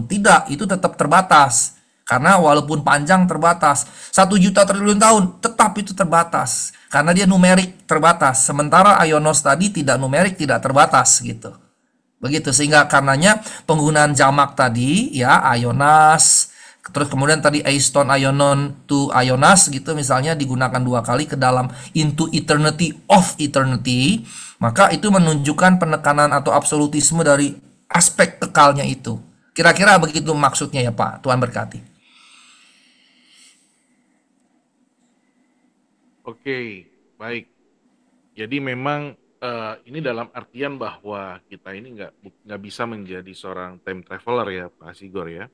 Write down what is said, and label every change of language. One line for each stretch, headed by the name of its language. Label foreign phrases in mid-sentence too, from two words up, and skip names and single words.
Indonesian: Tidak, itu tetap terbatas. Karena walaupun panjang terbatas. 1 juta triliun tahun tetap itu terbatas. Karena dia numerik terbatas. Sementara aionos tadi tidak numerik, tidak terbatas gitu. Begitu, sehingga karenanya penggunaan jamak tadi ya aionas, terus kemudian tadi
Greek: εἰς τὸν αἰώνων τὸ αἰῶνας
Indonesian: gitu misalnya digunakan 2 kali ke dalam
English: into eternity of eternity,
Indonesian: maka itu menunjukkan penekanan atau absolutisme dari aspek kekalnya itu. Kira-kira begitu maksudnya ya Pak. Tuhan berkati. Oke, baik. Jadi memang ini dalam artian bahwa kita ini nggak bisa menjadi seorang
English: time traveler
Indonesian: ya, Pak Sigor ya.